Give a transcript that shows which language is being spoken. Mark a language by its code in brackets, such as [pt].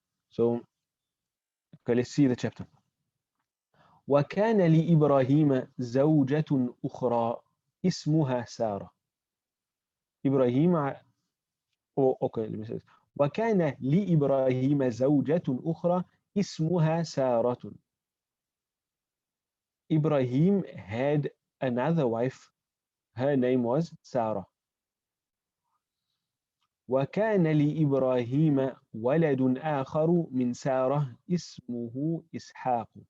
[en] So, okay, let's see the chapter. [ar] وكان لإبراهيم زوجة أخرى اسمها سارة. [en] إبراهيم okay, let me say this. [ar] وكان لإبراهيم زوجة أخرى اسمها سارة. [en] Ibrahim had another wife. Her name was Sarah. [ar] وكان لإبراهيم ولد آخر من سارة اسمه إسحاق.